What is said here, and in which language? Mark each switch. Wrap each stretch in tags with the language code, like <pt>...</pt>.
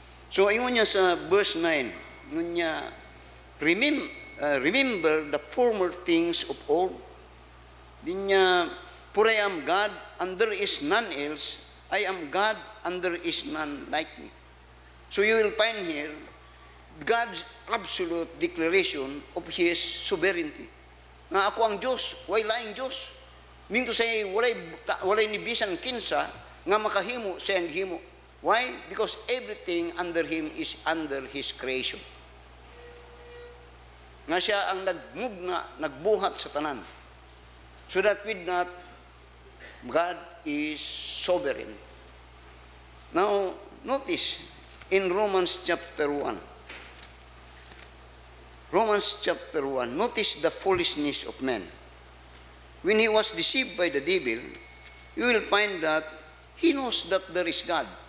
<en>So,</en> <ceb>ingon niya sa</ceb> <en>verse 9, ingon niya, remember the former things of old. Din niya, for I am God, and there is none else. I am God, and there is none like me. So you will find here God's absolute declaration of His sovereignty.</en> <ceb>Nga ako ang Diyos, way laing Diyos. Minto say walay ni bisan kinsa nga makahimo sa ang himo.</ceb> <en>Why? Because everything under Him is under His creation.</en> <ceb>Nga siya ang nagbuhat sa tanan.</ceb> <en>So that with that, God is sovereign. Now, notice in Romans chapter 1. Romans chapter 1, notice the foolishness of men. When he was deceived by the devil, you will find that he knows that there is God.</en>